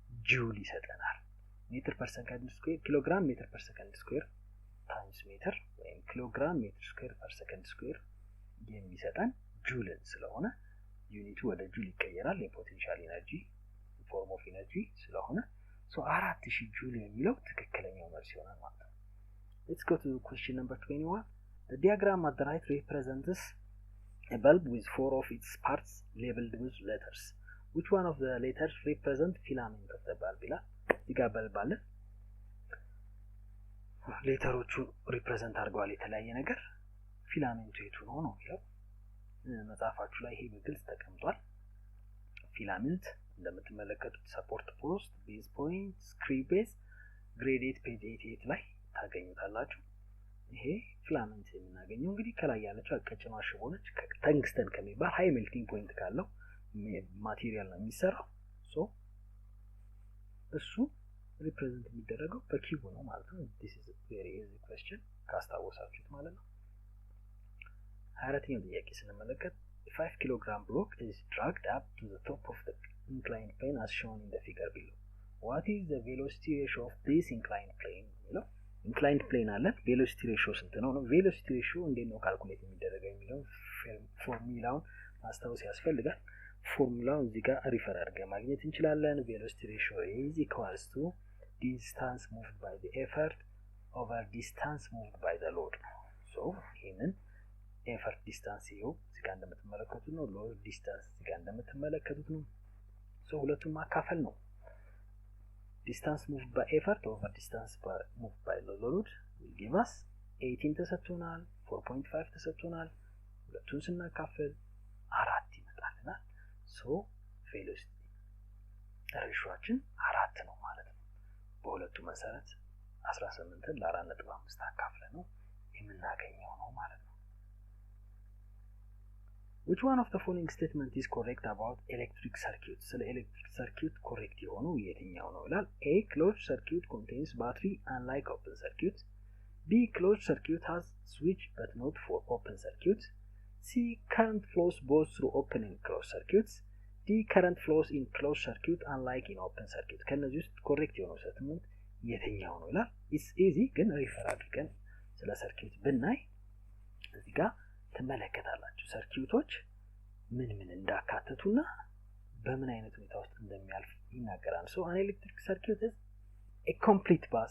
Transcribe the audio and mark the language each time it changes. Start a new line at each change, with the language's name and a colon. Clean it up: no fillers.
Amharic: ጁል ይሰጠናል። ሜትር ፐር ሰከንድ ስኩዌር ኪሎ ግራም ሜትር ፐር ሰከንድ ስኩዌር ታይምስ ሜትር ወይም ኪሎ ግራም ሜትር ስኩዌር ፐር ሰከንድ ስኩዌር የሚሰጠን ጁልን ስለሆነ ዩኒቱ ወደ ጁል ይቀየራል። የፖቴንሻል ኢነርጂ ፎርም ኦፍ ኢነርጂ ስለሆነ 4000 ጁል የሚለው ትክክለኛው መልስ ይሆናል ማለት ነው።
English: Let's go to question number 21. The diagram at the right represents a bulb with 4 of its parts labeled with letters. Which one of the letters represent filament of the bulb?
Amharic: ይላል። እዚህ ጋር በልብ አለ። ሌተሮቹ ሪፕሬዘንት አድርገዋል የተለያየ ነገር። ፊላሜንቱ የቱ ነው ነው የሚለው መጽሐፋችሁ ላይ ይሄ በግልጽ ተቀምጧል። ፊላሜንት እንደምትመለከቱት ሰፖርት ፖስት፣ ቤዝ ፖይንት፣ ስክሪው ቤዝ ግሬድ 8 ፔጅ 88 ላይ ታገኙታላችሁ። ይሄ ፊላሜንት የምናገኘው እንግዲህ ከላይ ያለችው አቀጭኗ ሽቦ ነች። ተንግስተን ከሚባል ሃይ ሜልቲንግ ፖይንት ካለው ማቴሪያል ነው የሚሰራው። እሱ ሪፕሬዘንት የሚደረገው በኪቡ ነው ማለት ነው።
English: this is a very easy question
Amharic: ካስታወሳችሁት ማለት ነው። 24ኛው ጥያቄ ስንመለከት
English: 5 kilogram block is dragged up to the top of the inclined plane as shown in the figure below. What is the velocity ratio of this inclined plane?
Amharic: ነው inclined plane አለ። velocity ratio ስንት ነው ነው?
English: velocity ratio
Amharic: እንዴት ነው ካልኩሌት የሚደረገው የሚለው ፎርሙላውን ማስታወስ ያስፈልጋል። ፎርሙላውን እዚህ ጋር ሪፈር አድርገን ማግኘት እንችላለን።
English: velocity ratio is equals to distance moved by the effort over distance moved by the load.
Amharic: so ይሄንን effort distance ይኸው እዚህ ጋር እንደምትመለከቱት ነው። load distance እዚህ ጋር እንደምትመለከቱት ነው። so ሁለቱም ማካፈል ነው።
English: distance moved by effort over distance moved by load will give us
Amharic: 18 ተሰጥቶናል፣ 4.5 ተሰጥቶናል። ሁለቱን ስናካፍል 4 ይመጣልናል። so velocity ሬሾአችን 4 ነው ማለት ነው። በሁለቱ መሰረት 18ን ለ4.5 አካፍለን ነው የምናገኘው ነው ማለት ነው።
English: Which one of the following statement is correct about electric circuit? ስለ electric circuit correct
Amharic: የሆነው የትኛው ነው ይላል።
English: A closed circuit contains battery unlike open circuit. B closed circuit has switch but not for open circuit. C current flows both through open and closed circuits. D current flows in closed circuit unlike in open circuit.
Amharic: ከነዚህ ውስጥ correct የሆነው statement የትኛው ነው ይላል።
English: It's easy
Amharic: ግን ሪፈር አድርገን ስለ ሰርኪዩት ብናይ እዚህ ጋር ተመለከታላችሁ ሰርኪዩቶች ምን እንዳካተቱና በምን አይነት ሁኔታ ውስጥ እንደሚያልፍ ይናገራል።
English: so an electric circuit is a complete